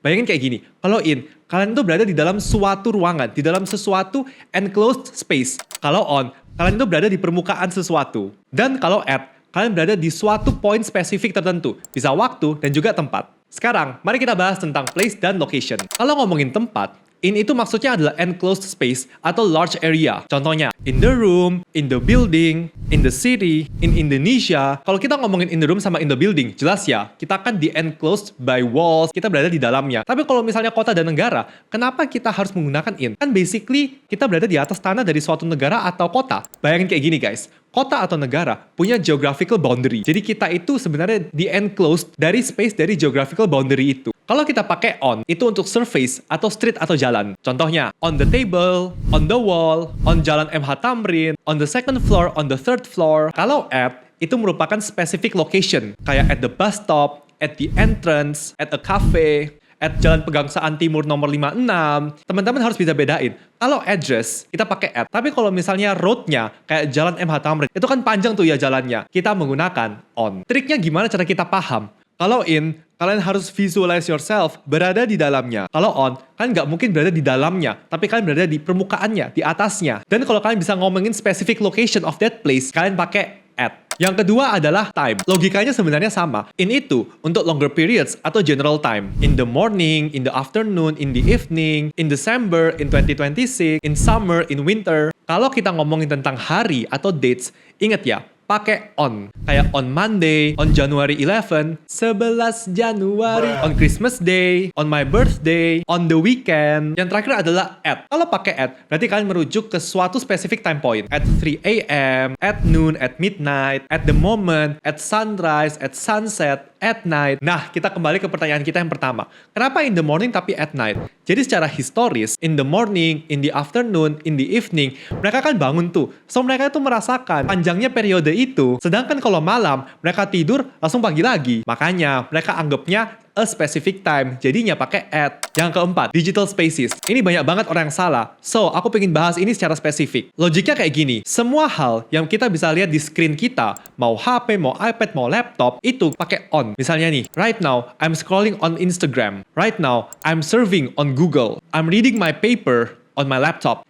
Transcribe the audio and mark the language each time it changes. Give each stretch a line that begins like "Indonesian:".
Indonesian: Bayangin kayak gini, kalau in, kalian tuh berada di dalam suatu ruangan, di dalam sesuatu enclosed space. Kalau on, kalian tuh berada di permukaan sesuatu. Dan kalau at, kalian berada di suatu point spesifik tertentu. Bisa waktu dan juga tempat. Sekarang, mari kita bahas tentang place dan location. Kalau ngomongin tempat, in itu maksudnya adalah enclosed space atau large area. Contohnya,
English: in the room, in the building, in the city, in Indonesia.
Indonesian: Kalau kita ngomongin
English: in the room
Indonesian: sama
English: in the building,
Indonesian: jelas ya, kita kan di enclosed by walls, kita berada di dalamnya. Tapi kalau misalnya kota dan negara, kenapa kita harus menggunakan in? Kan basically, kita berada di atas tanah dari suatu negara atau kota. Bayangin kayak gini guys, kota atau negara punya geographical boundary. Jadi kita itu sebenarnya di enclosed dari space dari geographical boundary itu. Kalau kita pakai on, itu untuk surface atau street atau jalan. Contohnya,
English: on the table, on the wall, on jalan MH Tamrin, on the second floor, on the third floor.
Indonesian: Kalau at, itu merupakan specific location. Kayak
English: at the bus stop, at the entrance, at a cafe, at Jalan Pegangsaan Timur nomor 56.
Indonesian: Teman-teman harus bisa bedain. Kalau address, kita pakai at. Tapi kalau misalnya roadnya, kayak Jalan MH Tamrin, itu kan panjang tuh ya jalannya. Kita menggunakan on. Triknya gimana cara kita paham? Kalau in, kalian harus
English: visualize yourself
Indonesian: berada di dalamnya. Kalau on, kalian nggak mungkin berada di dalamnya, tapi kalian berada di permukaannya, di atasnya. Dan kalau kalian bisa ngomongin
English: specific location of that place,
Indonesian: kalian pakai at. Yang kedua adalah time. Logikanya sebenarnya sama. In itu untuk longer periods atau general time.
English: In the morning, in the afternoon, in the evening, in December, in 2026, in summer, in winter.
Indonesian: Kalau kita ngomongin tentang hari atau dates, ingat ya, pakai on. Kayak
English: on Monday, on January 11,
Indonesian: 11 Januari,
English: on Christmas Day, on my birthday, on the weekend.
Indonesian: Yang terakhir adalah at. Kalau pakai at, berarti kalian merujuk ke suatu specific time point.
English: At 3 a.m., at noon, at midnight, at the moment, at sunrise, at sunset, at night.
Indonesian: Nah, kita kembali ke pertanyaan kita yang pertama. Kenapa
English: in the morning
Indonesian: tapi
English: at night?
Indonesian: Jadi secara historis,
English: in the morning, in the afternoon, in the evening,
Indonesian: mereka kan bangun tuh. So mereka itu merasakan panjangnya periode itu. Sedangkan kalau malam, mereka tidur langsung pagi lagi. Makanya mereka anggapnya
English: a specific time.
Indonesian: Jadinya pakai at. Yang keempat, digital spaces. Ini banyak banget orang yang salah. So, aku pengen bahas ini secara spesifik. Logiknya kayak gini. Semua hal yang kita bisa lihat di screen kita, mau HP, mau iPad, mau laptop, itu pakai on. Misalnya nih,
English: right now, I'm scrolling on Instagram. Right now, I'm surfing on Google. I'm reading my paper on my laptop.